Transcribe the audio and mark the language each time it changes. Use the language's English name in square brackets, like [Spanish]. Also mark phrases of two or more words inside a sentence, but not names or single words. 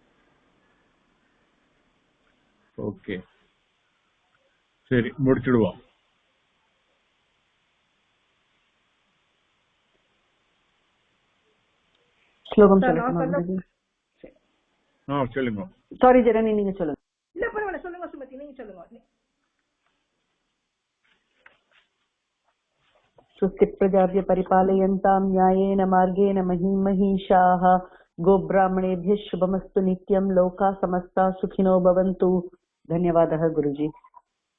[Tamil] ஓகே, சரி முடிச்சிடுவோம். ஸ்லோகம் சொல்லுங்க. சொல்லுங்க. சாரி ஜெரணி, நீங்க சொல்லுங்க. இல்ல பரவாயில்ல, சொல்லுங்க சுமதி, நீங்க சொல்லுங்க. [Sanskrit] स्वस्ति प्रजाभ्य परिपालयन्तां न्यायेन मार्गेण महीं महिषाः गोब्राह्मणेभ्यः शुभमस्तु नित्यं लोकाः समस्ताः सुखिनो भवन्तु. धन्यवादः गुरुजी.